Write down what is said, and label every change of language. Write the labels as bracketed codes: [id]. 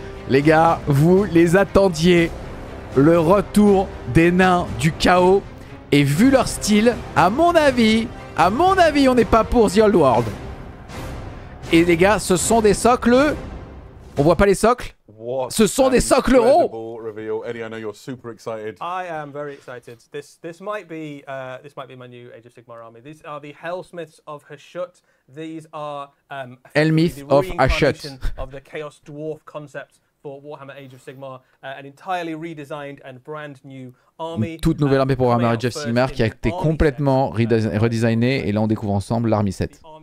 [fr] Les gars, vous les attendiez. Le retour des nains du chaos. Et vu leur style, à mon avis, on n'est pas pour The Old World. Et les gars, ce sont des socles. On voit pas les socles? [en] What [fr] Ce sont des socles ronds. [en] reveal. Eddie, I know you're super excited. I am very excited. This might be my new Age of Sigmar army. These are the Hellsmiths of Hashut. These are Hellsmith of Hashut. of the Chaos Dwarf concept for Warhammer Age of Sigmar, an entirely redesigned and brand new army. [fr] Une toute nouvelle armée pour Warhammer Age of Sigmar qui a été complètement redesignée et là on découvre ensemble l'Army 7.